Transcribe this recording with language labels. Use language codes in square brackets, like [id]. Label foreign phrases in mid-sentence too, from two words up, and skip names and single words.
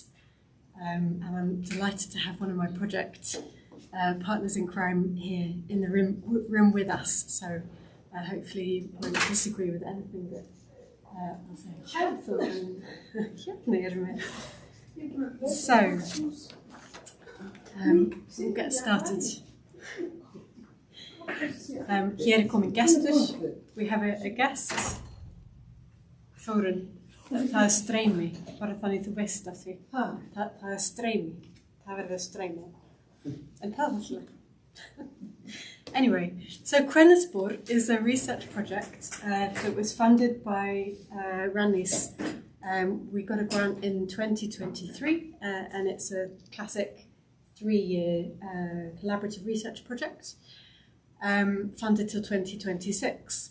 [en] And I'm delighted to have one of my project partners in crime here in the room with us. So hopefully you won't disagree with anything that I'll say. So, we'll get started. [is] Hér komin gestur. [en] We have a guest. [is] Þórunn, það streymi, bara þannig þú veist af því. Það streymi, það verður streymi. En það alltaf. [en] Anyway, so Kvennasbók is a research project that was funded by Árni's. We got a grant in 2023, and it's a classic 3-year collaborative research project, funded till 2026.